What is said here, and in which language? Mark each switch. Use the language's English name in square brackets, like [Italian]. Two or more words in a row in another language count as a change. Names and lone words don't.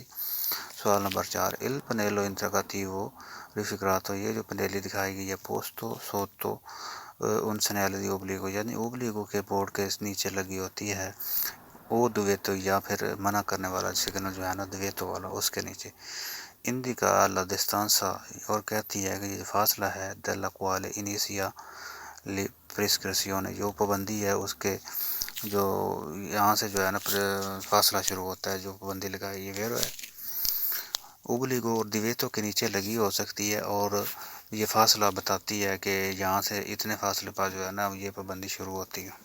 [Urdu] سوال نمبر 4 [Italian] il pannello integrativo raffigurato, [Urdu] یہ جو پنیلی دکھائی گئی ہے [Italian] posto sotto un segnale di obbligo, [Urdu] یعنی اوبلیگو کے بورڈ کے نیچے لگی ہوتی ہے [Italian] o divieto, [Urdu] یا پھر منع کرنے والا سگنل جو ہے نا دویتو والا اس کے نیچے۔ [Italian] indica la distanza, [Urdu] اور کہتی ہے کہ یہ فاصلہ ہے [Italian] دella quale inizia la prescrizione، [Urdu] جو پابندی ہے اس کے جو یہاں سے جو ہے نا فاصلہ شروع ہوتا ہے، جو پابندی لگائی ہے۔ ویرو ہے اوبلیگو اور دیویتو کے نیچے لگی ہو سکتی ہے اور یہ فاصلہ بتاتی ہے کہ یہاں سے اتنے فاصلے پر جو ہے نا یہ پابندی شروع ہوتی ہے۔